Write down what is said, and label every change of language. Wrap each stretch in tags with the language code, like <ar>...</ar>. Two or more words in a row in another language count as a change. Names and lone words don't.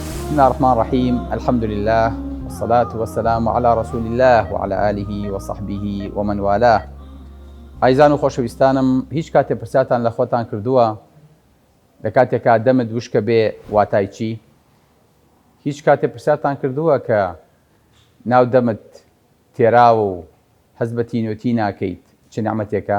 <ar>بسم الله الرحمن الرحيم. الحمد لله والصلاة والسلام على رسول الله وعلى آله وصحبه ومن والاه.</ar> <ckb>عیزان و خۆشەویستانم، هیچ کاتێ پرسیاتان لە خۆتان کردووە لە کاتێکا دەمت وشکە بێ واتای چی؟ هیچ کاتێ پرسیاتان کردووە کە ناو دەمت تێراوە و هەست بە تینۆتی ناکەیت چ نیعمەتێکە؟</ckb>